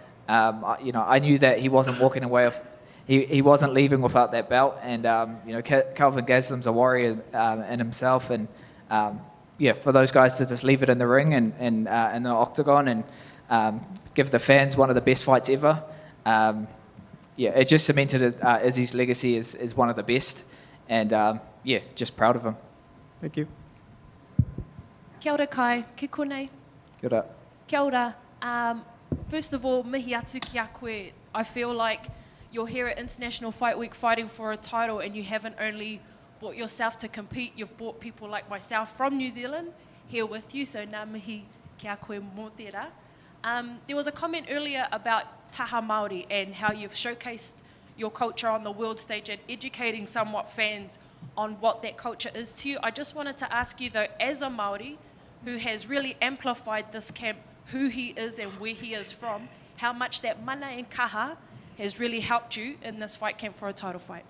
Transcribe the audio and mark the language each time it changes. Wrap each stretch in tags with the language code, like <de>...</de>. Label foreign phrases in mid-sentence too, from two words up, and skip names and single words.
<en>I knew that he wasn't walking away he wasn't leaving without that belt, and Kelvin Gaslam's a warrior in himself, and for those guys to just leave it in the ring and in the octagon and give the fans one of the best fights ever. It just cemented Izzy's legacy is one of the best, and just proud of him. Thank you.</en> <mi>Kia ora Kai, ke konei. Kia ora. Kia ora.</mi> <en>First of all,</en> <mi>mihi atu ki a koe.</mi> <en>I feel like you're here at International Fight Week fighting for a title, and you haven't only brought yourself to compete, you've brought people like myself from New Zealand here with you, so</en> <mi>nā mihi ki a koe mō tērā.</mi> <en>There was a comment earlier about</en> <mi>taha Māori</mi> <en>and how you've showcased your culture on the world stage and educating somewhat fans on what that culture is to you. I just wanted to ask you though, as a Māori who has really amplified this camp, who he is and where he is from, how much that mana and kaha has really helped you in this fight camp for a title fight.</en>